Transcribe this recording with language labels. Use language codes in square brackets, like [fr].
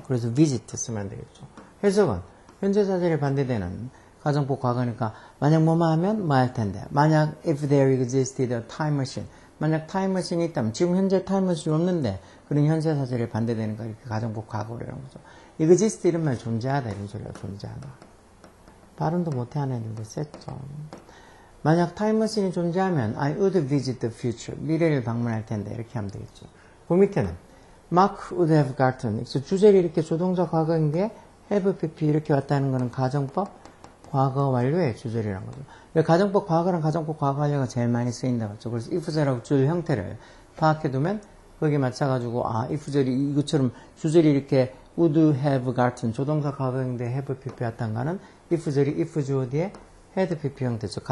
[ko] 그래서 visit 쓰면 되겠죠. 해석은 현재 사실에 반대되는 가정법 과거니까 만약 뭐만 하면 뭐 할 텐데. 만약 [en] if there existed a time machine. [ko] 만약 타임 머신이 있다면 지금 현재 타임 머신이 없는데 그런 현재 사실에 반대되는 거 이렇게 가정법 과거라는 거죠. exist 이런 말 존재하다 이런 소리가 존재하다. 발음도 못해 하는 애들도 셌죠. 만약 타임머신이 존재하면 [en] I would visit the future. [ko] 미래를 방문할 텐데 이렇게 하면 되겠죠. [en] 그 밑에는 Mark would have gotten. [ko] 주절이 이렇게 조동사 과거인데 have pp 이렇게 왔다는 거는 가정법 과거 완료의 주절이라는 거죠. 가정법 과거랑 가정법 과거 완료가 제일 많이 쓰인다고 했죠. 그래서 if절하고 주절 형태를 파악해두면 거기에 맞춰가지고 if절이 이것처럼 주절이 이렇게 [en] would have gotten [ko] 조동사 과거인데 have pp 왔다는 거는 if절이 if 주어 뒤에 had pp 형태죠.